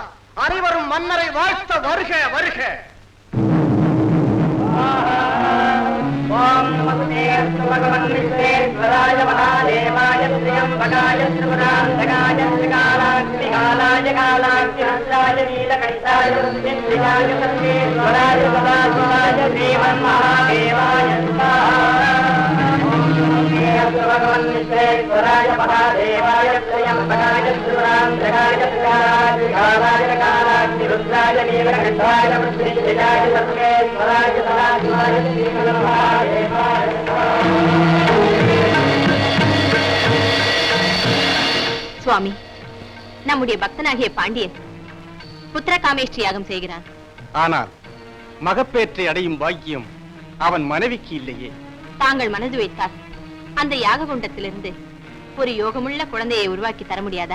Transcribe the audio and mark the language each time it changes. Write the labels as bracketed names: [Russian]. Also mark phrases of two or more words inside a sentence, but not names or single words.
[Tamil] அனைவரும் மன்னரை வாழ்த்த வருக வருக. [Sanskrit] ओम नमस्ते भगवन् विश्वेश्वराय महादेवाय श्रीयम्बकाय श्रीवरान्तकाय श्रीकालाक्षिकालाय कालाक्षिहस्राय नीलकण्ठाय श्रीयाय सर्वेश्वराय सदाशिवाय श्रीमन् महादेवाय भगवान विश्वेश्वराय महादेवाय श्रीयंबकाय श्रीवरांतकाय श्रीकालाय कालाग्निरुद्राय नीलकंठाय वृद्धिजाय सर्वेश्वराय सदाशिवाय श्रीमन्महादेवाय [Tamil] சுவாமி, நம்முடைய பக்தனாகிய பாண்டியன் புத்திர காமேஷ்டி யாகம் செய்கிறான். ஆனால் மகப்பேற்றை அடையும் பாக்கியம் அவன் மனைவிக்கு இல்லையே. தாங்கள் மனது வைத்தால் அந்த யாக குண்டத்திலிருந்து ஒரு யோகமுள்ள குழந்தையை உருவாக்கி தர முடியாதா?